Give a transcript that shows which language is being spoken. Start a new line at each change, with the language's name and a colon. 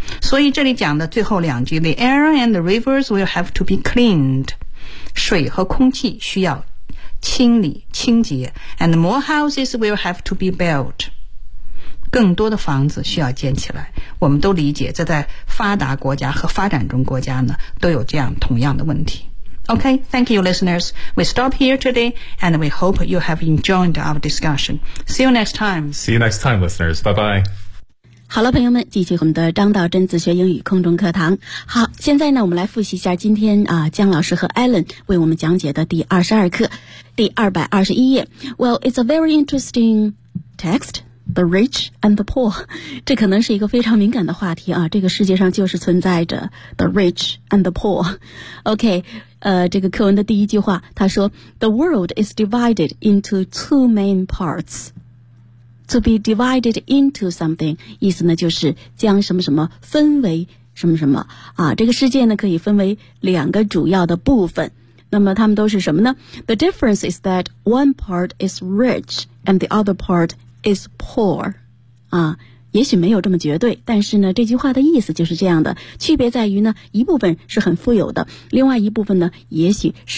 Chinese: 所以这里讲的最后两句， The air and the rivers will have to be cleaned，水和空气需要清理清洁。
English: And more houses will have to be built，更多的房子需要建起来。
Chinese: 我们都理解这在发达国家和发展中国家呢都有这样同样的问题。
English: OK， thank you listeners， we stop here today and we hope you have enjoyed our discussion。 See you next time。 See you next time listeners， bye bye。
Chinese: 好了朋友们，继续我们的张道真自学英语空中课堂。好，现在呢我们来复习一下今天啊江老师和 Alan 为我们讲解的第22课第221页。
English: Well, it's a very interesting text, the rich and the poor.
Chinese: 这可能是一个非常敏感的话题啊，这个世界上就是存在着 the rich and the poor.
English: OK, 这个课文的第一句话他说 ,the world is divided into two main parts.
Chinese: To be divided into something，意思呢就是将什么什么分为什么什么啊，这个世界呢可以分为两个主要的部分。那么他们都是什么呢？
English: The difference is that one part is rich and the other part is poor。
Chinese: 啊，也许没有这么绝对，但是呢这句话的意思就是这样的，区别在于呢一部分是很富有的，另外一部分呢也许是